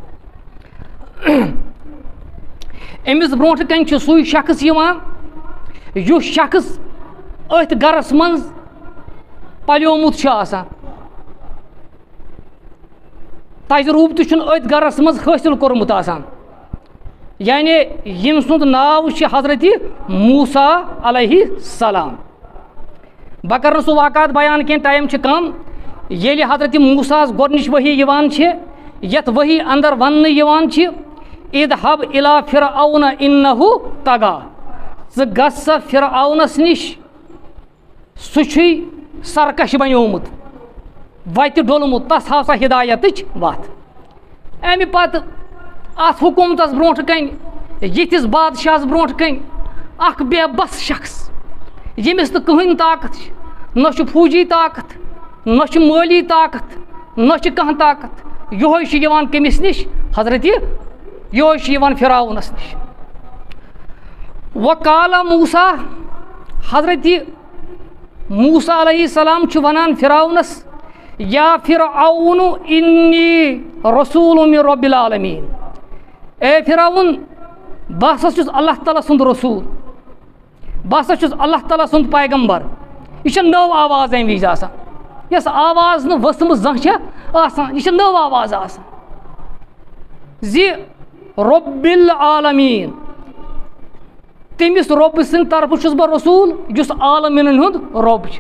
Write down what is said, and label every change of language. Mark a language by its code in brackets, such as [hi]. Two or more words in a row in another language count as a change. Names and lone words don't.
[ks] أمِس برونٛٹھ کَنۍ چھُ سُے شخص یِوان یُس شخص أتھۍ گرس منٛز پلیومُت چھُ آسان تجرُبہٕ تہِ چھُنہٕ أتھۍ گرس منٛز حٲصِل کوٚرمُت آسان یعنی یم سند ناو چھ حضرت موسیٰ علیہ السلام. بہ کر سہ واقعات بیان کین ٹائم چھ کم. ییٚلہِ حضرت موسیٰ گۄڈنِچ ؤحی یِوان چھِ یتھ ؤحی اندر وننہٕ یِوان چھِ [ar] اذهب الى فرعون انه طغى, [ks] ژٕ گژھ سا فرعونس نِش سُہ چھُے سرکش بنیومُت وتہِ ڈوٚلمُت, تس ہاو سا ہدایتٕچ وتھ. امہِ پتہٕ اتھ حکوٗمتس برونٛٹھ کنہِ یِتھِس بادشاہس برونٛٹھ کنہِ اکھ بے بس شخص ییٚمِس نہٕ کٕہٕنۍ طاقت چھِ, نہ چھُ فوجی طاقت, نہ چھُ مٲلی طاقت, نہ چھُ کانٛہہ طاقت. یہوے چھُ یِوان کٔمِس نِش حضرت یہوے چھُ یِوان فرعونس نِش. [ar] وقال موسیٰ, [ks] حضرت موسیٰ علیہ السلام چھُ ونان فرعونس [ar] یا فرعون انی رسول من رب العالمین, [ks] اے فرعون بہٕ ہسا چھُس اللہ تعالیٰ سُنٛد رسوٗل, بہٕ ہسا چھُس اللہ تعالیٰ سُنٛد پیغمبر. یہ چھِ نٔو آواز امہِ وِزِ آسان, یۄس آواز نہٕ ؤژھمٕژ زانٛہہ چھےٚ آسان, یہِ چھِ نٔو آواز آسان زِ [ar] رب العالمیٖن, [ks] تٔمِس رۄبہٕ سٕنٛدِ طرفہٕ چھُس بہٕ رسوٗل یُس عالمیٖنن ہُنٛد رۄب چھُ.